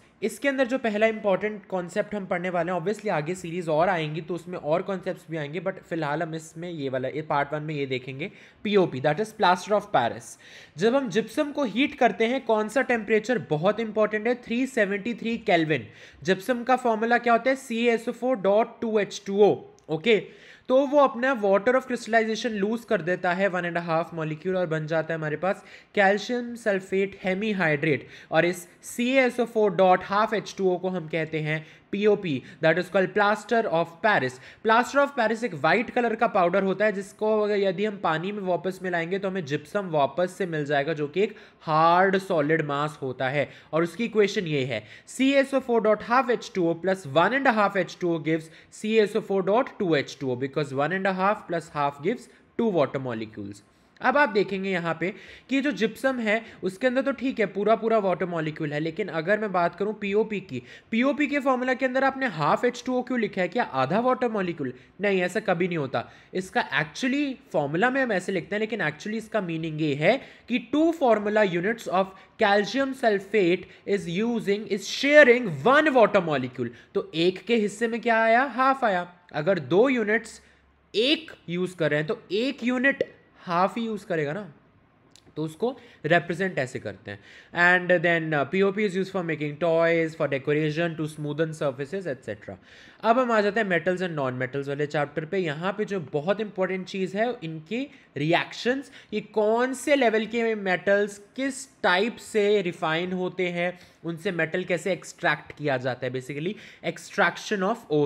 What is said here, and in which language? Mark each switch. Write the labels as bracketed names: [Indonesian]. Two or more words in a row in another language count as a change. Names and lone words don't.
[Hindi] इसके अंदर जो पहला [English] important concept [Hindi] हम पढ़ने वाले हैं, ऑब्वियसली आगे सीरीज और आएंगी तो उसमें और कॉन्सेप्ट्स भी आएंगे, बट फिलहाल हम इसमें ये वाला ये पार्ट 1 में ये देखेंगे, [English] POP that is plaster of Paris. [Hindi] जब हम जिप्सम को हीट करते हैं, कौन सा टेम्परेचर बहुत इंपॉर्टेंट है? 373 केल्विन। जिप्सम का फॉर्मूला क्या होता है? CaSO4.2H2O। ओके, तो वो अपना [English] water of crystallization loose [Hindi] कर देता है 1.5 मॉलिक्यूल और बन जाता है हमारे पास [English] calcium sulphate hemihydrate. [Hindi] और इस CaSO4.12H2O को हम कहते हैं [English] POP that is called plaster of Paris. [Hindi] प्लास्टर ऑफ पेरिस एक [English] white colour [Hindi] का पाउडर होता है जिसको यदि हम पानी में वापस मिलाएंगे तो हमें जिप्सम वापस से मिल जाएगा, जो कि एक [English] hard solid mass [Hindi] होता है। और उसकी इक्वेशन ये है, [English] CaSO4.12H2O plus 1.5H2O gives CaSO4.2H2O because 1.5 plus half gives 2 water molecules। [Hindi] अब आप देखेंगे यहाँ पे कि जो जिप्सम है उसके अंदर तो ठीक है पूरा पूरा [English] water molecule [Hindi] है, लेकिन अगर मैं बात करूँ POP की, POP के फॉर्मूला के अंदर आपने [English] half H2O [Hindi] क्यों लिखा है? क्या आधा [English] water molecule? [Hindi] नहीं, ऐसा कभी नहीं होता। इसका [English] actually formula [Hindi] में हम ऐसे लिखते हैं, लेकिन एक्चुअली इसका मीनिंग ये है कि [English] 2 formula units of calcium sulphate is sharing 1 water molecule. [Hindi] तो एक के हिस्से में क्या आया? हाफ आया। अगर 2 यूनिट्स एक यूज कर रहे हैं तो एक यूनिट हाफ ही यूज करेगा ना, तो उसको रिप्रेजेंट ऐसे करते हैं। [English] And then POP is use for making toys, for decoration, to smoothen surfaces etcetera. [Hindi] अब हम आ जाते हैं [English] metals and non metals [Hindi] वाले चैप्टर पे। यहाँ पे जो बहुत इंपॉर्टेंट चीज़ है इनके रिएक्शंस, ये कौन से लेवल के मेटल्स किस टाइप से रिफाइन होते हैं, उनसे मेटल कैसे एक्सट्रैक्ट किया जाता है, [English] basically extraction of ores.